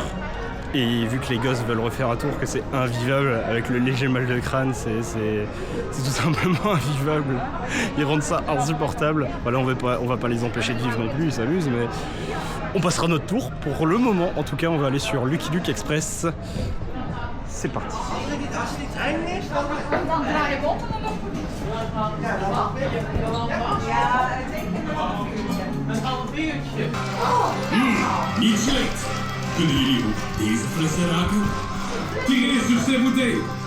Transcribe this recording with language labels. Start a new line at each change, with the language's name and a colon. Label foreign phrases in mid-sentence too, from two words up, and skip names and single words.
French: Et vu que les gosses veulent refaire un tour, que c'est invivable, avec le léger mal de crâne, c'est tout simplement invivable. Ils rendent ça insupportable. Voilà, on va pas les empêcher de vivre non plus, ils s'amusent, mais on passera notre tour. Pour le moment, en tout cas, on va aller sur Lucky Luke Express. C'est parti.
Dutch: Niet slecht. Kunnen jullie ook deze flessen raken? Tegen is dus zijn bouteille.